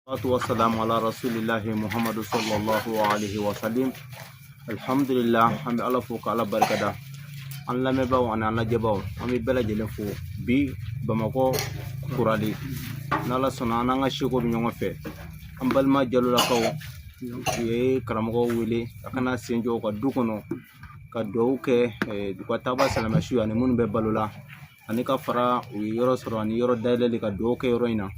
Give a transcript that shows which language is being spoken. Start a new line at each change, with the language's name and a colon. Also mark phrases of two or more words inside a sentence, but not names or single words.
Arabic: والسلام على رسول الله محمد صلى الله عليه وسلم. Alhamdulillah,
Bambara: an bɛ Ala fo ka Ala barikada. An lamɛnbaaw ani an lajɛbaaw, an bɛ bɛɛ lajɛlen fo bi Bamakɔ kurali. N'Ala sɔnna an n'an ka seko bɛ ɲɔgɔn fɛ. An balima jalolakaw u ye karamɔgɔw wele a kana sen jɔ u ka du kɔnɔ ka dugawu kɛ u ka taaba salamɛsu ani minnu bɛ balo la ani ka fara u ye yɔrɔ sɔrɔ ani yɔrɔ dayɛlɛli ka dugawu kɛ yɔrɔ in na.